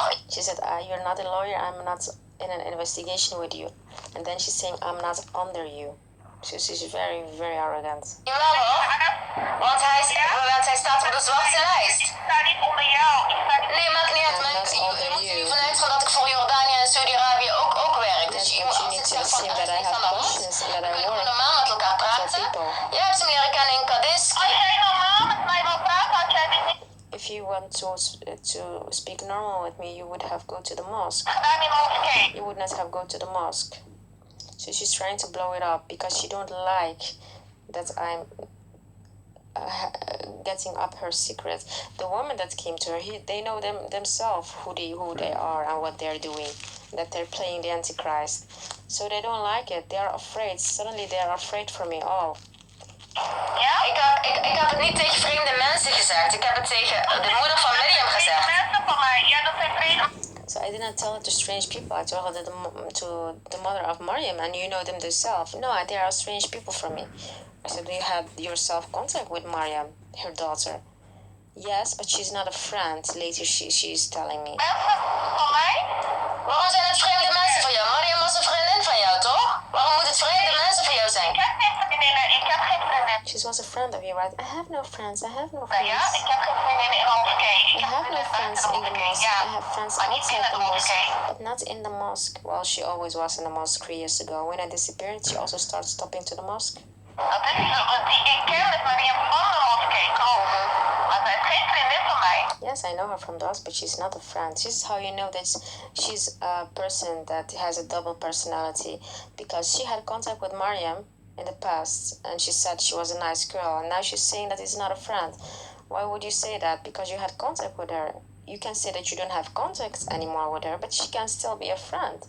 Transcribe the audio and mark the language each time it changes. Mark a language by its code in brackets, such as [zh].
[en] She said, you're not a lawyer. I'm not in an investigation with you. And then she's saying, I'm not under you. So she's very, very arrogant. [nl] Jawel hoor. Want hij staat op de zwarte lijst. Ik sta niet onder jou. Nee, maakt niet uit. Maar je moet er vanuit gaan dat ik voor Jordanië en Saudi-Arabië ook werk. Dus je moet altijd zeggen van er is iets aan de hand. Dan kun je gewoon normaal met elkaar praten. Jij hebt hem leren kennen in Kadisk. Als jij normaal met mij wil praten, had jij dit niet... [en] If you want to speak normal with me, you would have go to the mosque. You would not have go to the mosque. So she's trying to blow it up because she don't like that I'm getting up her secret. The woman that came to her, they know themselves who they are and what they're doing. That they're playing the Antichrist. So they don't like it. They are afraid. Suddenly they are afraid for me all. [nl] Ja? Ik heb het niet tegen vreemde mensen gezegd. Ik heb het tegen de moeder van Miriam gezegd. Mensen van mij. Ja, dat zijn vreemde. [en] So I didn't tell it to strange people. I told it to the mother of Maryam, and you know them themselves. No, they are strange people for me. I said, do you have yourself contact with Maryam, her daughter? Yes, but she's not a friend. Later she's telling me. [nl] Van mij? Waarom zijn het vreemde mensen voor jou? Maryam was een vriendin van jou, toch? Waarom moet het vreemde mensen voor jou zijn? Ik heb geen vriendinnen. Ik heb geen vriendin. [en] She was a friend of you, right? I have no friends. I have no friends. [nl] Ja, ik heb geen vriendinnen in de moskee. [en] I have no friends in the mosque. I have friends outside the mosque, but not in the mosque. Well, she always was in the mosque 3 years ago. When I disappeared, she also started stopping to the mosque. [nl] Dat is ik ken met Maryam van de moskee komen. Maar zij is geen vriendin van mij. [en] Yes, I know her from the but she's not a friend. This is how you know that she's a person that has a double personality. Because she had contact with Maryam in the past, and she said she was a nice girl, and now she's saying that it's not a friend. Why would you say that? Because you had contact with her. You can say that you don't have contact anymore with her, but she can still be a friend.